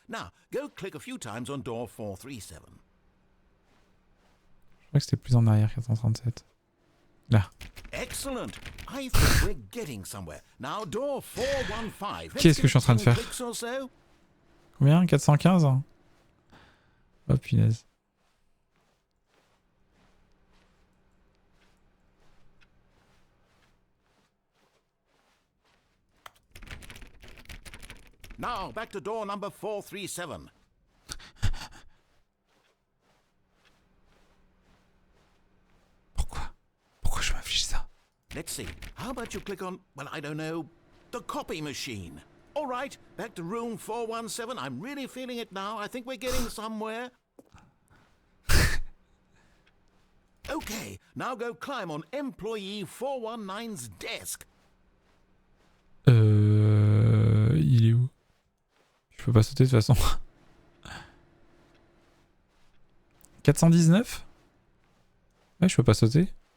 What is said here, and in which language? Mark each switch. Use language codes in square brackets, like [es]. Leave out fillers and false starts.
[en] Now, go click a few times on door 437. [fr] Je crois que c'était plus en arrière, 437. Là. [en] Excellent. I think we're getting somewhere. Now, door 415. [fr] Qu'est-ce que je suis en train de faire? Combien? 415? Oh punaise. [en] Now, back to door number 437. [fr] Pourquoi je m'affiche ça? [en] Let's see. How about you click on, well, I don't know, the copy machine. All right, back to room 417. I'm really feeling it now. I think we're getting somewhere. Okay, now go climb on employee 419's desk. [fr] Il est où? Je peux pas sauter de toute façon. 419? Ouais, je peux pas sauter.